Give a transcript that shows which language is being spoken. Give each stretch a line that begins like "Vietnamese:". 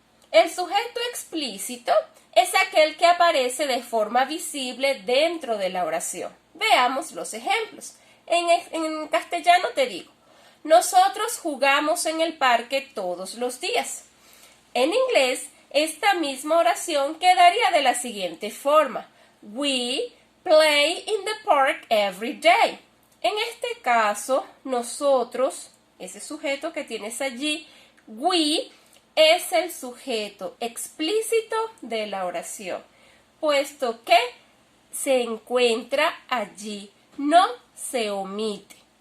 Spanish: El sujeto explícito es aquel que aparece de forma visible dentro de la oración. Veamos los ejemplos. En castellano te digo, nosotros jugamos en el parque todos los días. En inglés, esta misma oración quedaría de la siguiente forma.
English: We play in the park every day.
Spanish: En este caso, nosotros, ese sujeto que tienes allí, we, es el sujeto explícito de la oración, puesto que se encuentra allí, no se omite.